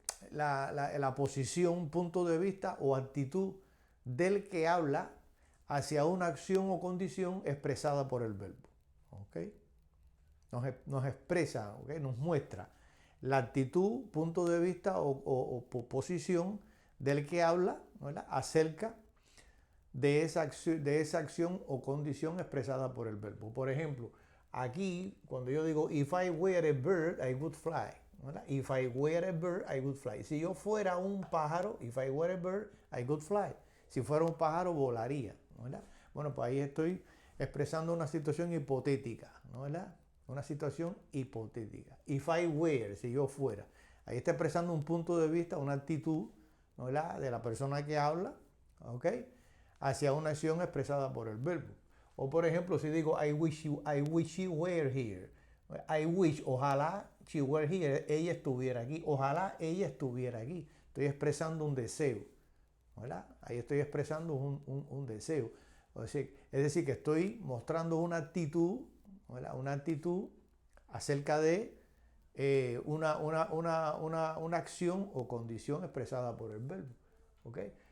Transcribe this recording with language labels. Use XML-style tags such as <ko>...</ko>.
<es>La posición, punto de vista o actitud del que habla hacia una acción o condición expresada por el verbo, ¿ok? Nos expresa, ¿okay? Nos muestra la actitud, punto de vista o posición del que habla, ¿verdad? Acerca de esa acción o condición expresada por el verbo. Por ejemplo, aquí cuando yo digo</es> <en>if I were a bird, I would fly.</en> <es>¿Verdad?</es> <en>If I were a bird, I would fly.</en> <es>Si yo fuera un pájaro,</es> <en>if I were a bird, I would fly.</en> <es>Si fuera un pájaro, volaría. ¿Verdad? Bueno, pues ahí estoy expresando una situación hipotética, ¿no? ¿Verdad? Una situación hipotética.</es> <en>If I were,</en> <es>si yo fuera. Ahí está expresando un punto de vista, una actitud, ¿no? ¿Verdad? De la persona que habla, ¿ok? Hacia una acción expresada por el verbo. O por ejemplo, si digo</es> <en>I wish she were here. I wish,</en> <es>ojalá</es> <en>she were here,</en> <es>ella estuviera aquí. Ojalá ella estuviera aquí. Estoy expresando un deseo, ¿verdad? Ahí estoy expresando un deseo. Es decir, que estoy mostrando una actitud, ¿verdad? Una actitud acerca de una acción o condición expresada por el verbo. ¿Okay?</es>